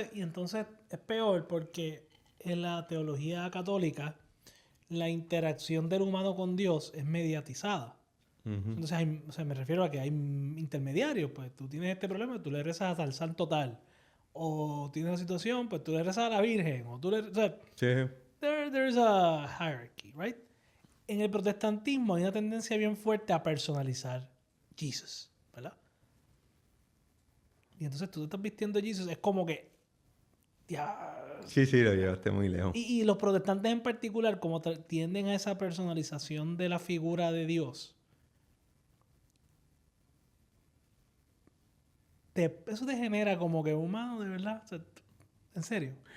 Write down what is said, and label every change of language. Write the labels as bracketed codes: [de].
[es] Y entonces es peor porque en la teología católica la interacción del humano con Dios es mediatizada. Entonces, me refiero a que hay intermediarios. Pues tú tienes este problema, tú le rezas al santo tal. O tienes una situación, pues tú le rezas a la Virgen. O tú le... O sea, Sí. [en] there's a hierarchy, right? [es] En el protestantismo hay una tendencia bien fuerte a personalizar Jesus, ¿verdad? Y entonces tú te estás vistiendo Jesus, es como que... Ya... Sí, lo llevaste muy lejos. Y los protestantes en particular, como tienden a esa personalización de la figura de Dios, eso te genera como que humano, de verdad. O sea, en serio.